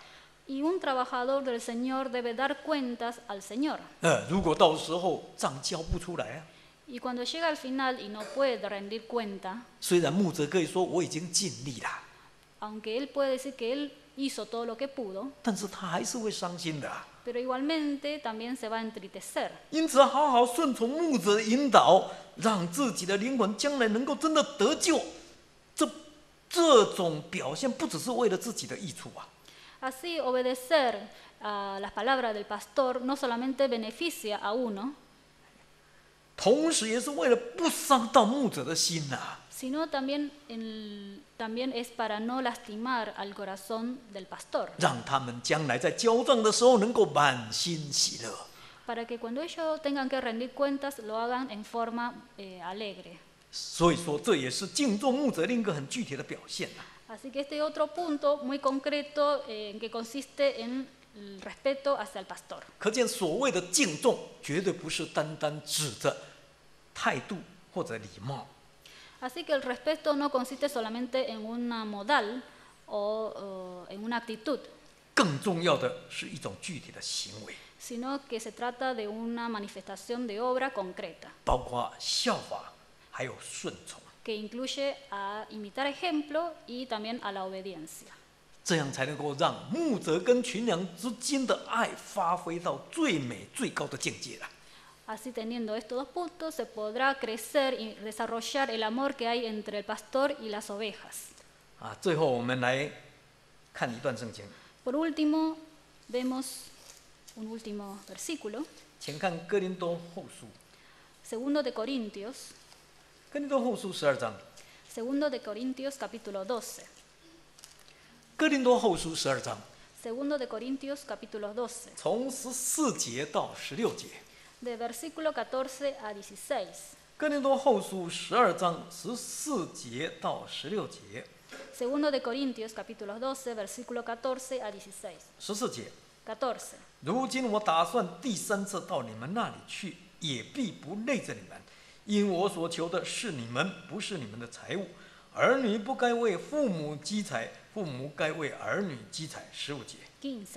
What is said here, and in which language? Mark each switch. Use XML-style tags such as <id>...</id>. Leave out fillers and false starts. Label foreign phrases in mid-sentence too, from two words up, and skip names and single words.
<es>Y un trabajador del Señor debe dar cuentas al Señor.</es> <zh>如果到时候账交不出来啊，</zh> <es>Y cuando llega al final y no puede rendir cuenta,</es> <zh>虽然牧者可以说我已经尽力了，</zh> <es>aunque él puede decir que él hizo todo lo que pudo,</es> <zh>但是他还是会伤心的啊。</zh> <es>pero igualmente también se va a entristecer.</es> <zh>因此，好好顺从牧者的引导，让自己的灵魂将来能够真的得救。这种表现不只是为了自己的益处啊。</zh> <es>Así, obedecer a las palabras del pastor no solamente beneficia a uno,</es> <zh>同时也是为了不伤到牧者的心啊。</zh> <es>sino también es para no lastimar al corazón del pastor.</es> <zh>让他们将来在交账的时候能够满心喜乐。</zh> <es>Para que cuando ellos tengan que rendir cuentas lo hagan en forma alegre.</es> <zh>所以说，这也是敬重牧者另一个很具体的表现啊。</zh> <es>Así que este es otro punto muy concreto que consiste en el respeto hacia el pastor.</es> <zh>可见所谓的敬重，绝对不是单单指着态度或者礼貌。</zh> <es>Así que el respeto no consiste solamente en una modal o en una actitud,</es> <zh>更重要的是一种具体的行为，</zh> <es>sino que se trata de una manifestación de obra concreta,</es> <zh>包括效法，还有顺从，</zh> <es>que incluye a imitar ejemplo y también a la obediencia.</es> <zh>这样才能够让牧者跟群羊之间的爱发挥到最美最高的境界了。</zh> <es>Así, teniendo estos dos puntos, se podrá crecer y desarrollar el amor que hay entre el pastor y las ovejas.</es> <zh>最后我们来看一段圣经，</zh> <es>Por último, vemos un último versículo,</es> <zh>请看哥林多后书，</zh> <es>Segundo de Corintios,</es> <zh>哥林多后书12章，</zh> <es>Segundo de Corintios capítulo 12.</es> <zh>哥林多后书12章，</zh> <es>Segundo de Corintios capítulo 12,</es> <zh>从14节到16节。</zh> <es>de versículo 14 a 16.</es> <zh>哥林多后书12章14节到16节。</zh> <es>Segundo de Corintios capítulo 12, versículo 14 a 16.</es> <zh>14 节，</zh> <es>14.</es> <zh>如今我打算第3次到你们那里去，也必不累着你们，因我所求的是你们，不是你们的财物。儿女不该为父母积财，父母该为儿女积财。15节。</zh> <es>15.</es>